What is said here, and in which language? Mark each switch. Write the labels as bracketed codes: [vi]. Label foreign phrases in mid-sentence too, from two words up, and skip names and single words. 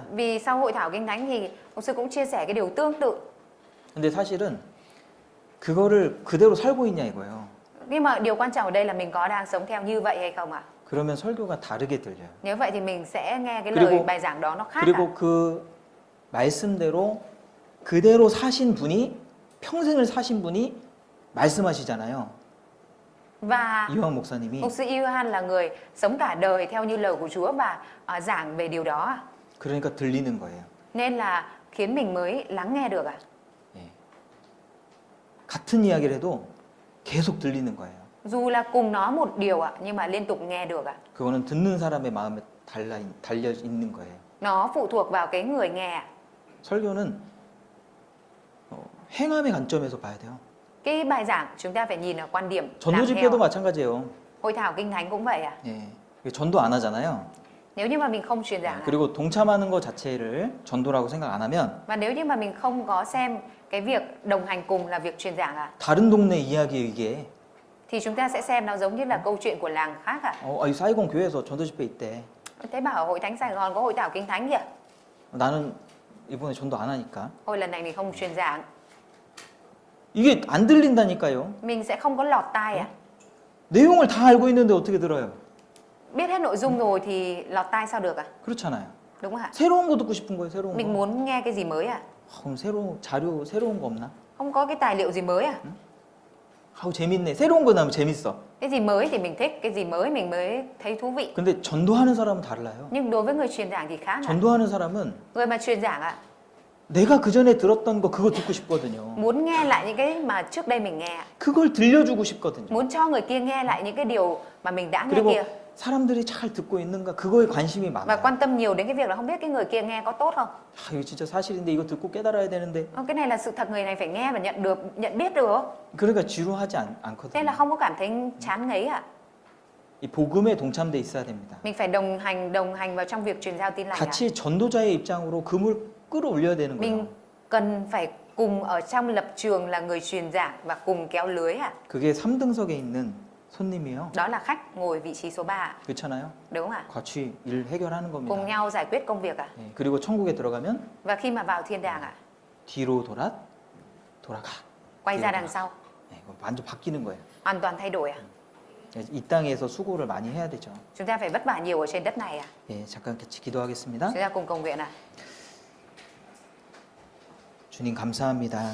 [vi] Vì sau hội thảo kinh thánh thì mục sư cũng chia sẻ cái điều tương tự. [ko] 근데 사실은 그거를 그대로 살고 있냐 이거예요. [vi] Nhưng mà điều quan trọng ở đây là mình có đang sống theo như vậy hay không ạ? [ko] 그러면 설교가 다르게 들려요. [vi] Nếu vậy thì mình sẽ nghe cái [ko] 그리고- [vi] lời bài giảng đó nó khác ạ. [ko] 그리고 그 말씀대로 그대로 사신 분이 평생을 사신 분이 말씀하시잖아요. [vi] Và [ko] 이호환 목사님이. [vi] mục sư Iohan là người sống cả đời theo như lời của Chúa và giảng về điều đó ạ. [ko] 그러니까 들리는 거예요. [vi] Nên là khiến mình mới lắng nghe được ạ. [ko] 예. 같은 이야기를 해도 계속 들리는 거예요. [vi] Dù là cùng nói một điều ạ, nhưng mà liên tục nghe được ạ. [ko] 그거는 듣는 사람의 마음에 달려 있는 거예요. [vi] Nó phụ thuộc vào cái người nghe ạ. [ko] 설교는 행함의 관점에서 봐야 돼요. [vi] Cái bài giảng chúng ta phải nhìn ở quan điểm [ko] 전도 [vi] làm [ko] 집회도 [vi] theo. [ko] 마찬가지예요. [vi] Hội thảo kinh thánh cũng vậy ạ. [ko] 예. 전도 안 하잖아요. [vi] Nếu như mà mình không truyền giảng ạ, [ko] 그리고 동참하는 것 자체를 전도라고 생각 안 하면 [vi] và nếu như mà mình không có xem cái việc đồng hành cùng là việc truyền giảng ạ, [ko] 다른 동네 이야기예요 이게. [vi] thì chúng ta sẽ xem nó giống như là câu chuyện của làng khác ạ. [ko] 이 사이공 교회에서 전도 집회 있대. [vi] Thế bảo ở Hội Thánh Sài Gòn có hội thảo kinh thánh kìa. [ko] 나는 이번에 전도 안 하니까. [vi] Hồi lần này mình không truyền giảng, [ko] 이게 안 들린다니까요. [vi] mình sẽ không có lọt tai ạ. [ko] 내용을 다 알고 있는데 어떻게 들어요? [vi] Biết hết nội dung rồi thì lọt tai sao được ạ? [ko] 그렇잖아요. [vi] Đúng không ạ? [ko] 새로운 거 듣고 싶은 거예요. 새로운 [vi] Mình [ko] 거. [vi] muốn nghe cái gì mới ạ? [ko] 그럼 새로운 거 없나? [vi] Không có cái tài liệu gì mới à? [ko] 재밌네. 새로운 거 나면 재밌어. [vi] Cái gì mới thì mình thích, cái gì mới mình mới thấy thú vị. [ko] 근데 전도하는 사람은 달라요. [vi] Nhưng đối với người truyền giảng thì khác ạ. [ko] 전도하는 사람은 [vi] Người mà truyền giảng ạ, [ko] 내가 그 전에 들었던 거 그거 듣고 싶거든요. [vi] muốn nghe lại những cái mà trước đây mình nghe ạ. [ko] 그걸 들려주고 싶거든요. [vi] Muốn cho người kia nghe lại những cái điều mà mình đã nghe [ko] 그리고 [vi] kia. [ko] 사람들이 잘 듣고 있는가 그거에 관심이 [vi] Và [ko] 많아요. [vi] quan tâm nhiều đến cái việc là không biết cái người kia nghe có tốt không. [ko] 이거 진짜 사실인데 이거 듣고 깨달아야 되는데. [vi] Cái này là sự thật, người này phải nghe và nhận biết được. [ko] 그러니까 지루하지 [vi] Nên [ko] 않거든요. [vi] là không có cảm thấy chán ngấy ạ. [ko] 이 복음에 동참돼 있어야 됩니다. [vi] Mình phải đồng hành vào trong việc truyền giao tin lành ạ. [ko] 같이 전도자의 입장으로 금을 끌어올려야 되는 거예요. [vi] Mình cần phải cùng ở trong lập trường là người truyền giảng và cùng kéo lưới ạ. [ko] 그게 3등석에 있는 손님이요. [vi] Đó là khách ngồi vị trí số 3 ạ. [ko] 그렇잖아요. [vi] Đúng không ạ? [ko] 같이 일 해결하는 [vi] Cùng [ko] 겁니다. [vi] nhau giải quyết công việc ạ. [ko] 예, 그리고 천국에 들어가면 [vi] Và khi mà vào thiên đàng ạ, [ko] 뒤로 돌아가. [vi] quay ra đằng sau, [ko] 예, 이거 완전 바뀌는 거예요. [vi] hoàn toàn thay đổi ạ. [ko] 이 땅에서 수고를 많이 해야 되죠. [vi] Chúng ta phải vất vả nhiều ở trên đất này ạ. [ko] 예, 잠깐 같이 기도하겠습니다. [vi] Chúng ta cùng cầu nguyện ạ. [ko] 주님 감사합니다.